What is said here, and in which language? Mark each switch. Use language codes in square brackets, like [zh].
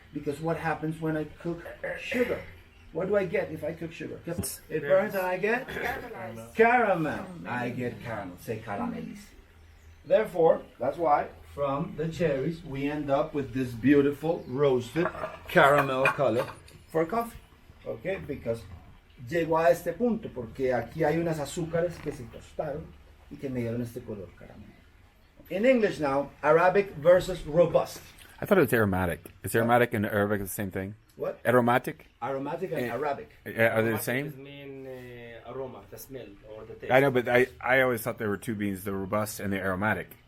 [en] Because what happens when I cook sugar? What do I get if I cook sugar? It burns and I get caramel. I get caramel, say caramelis. Therefore, that's why from the cherries we end up with this beautiful roasted caramel color for coffee. Okay, because [es] llegó a este punto porque aquí hay unas azúcares que se tostaron y que me dieron este color caramel. [en] In English now, Arabic versus robust. I thought it was aromatic. Is aromatic and Arabic the same thing? What? Aromatic? Aromatic and Arabic. Are they the same? It mean aroma, the smell or the taste. I know, but I always thought there were two beans, the robust and the aromatic.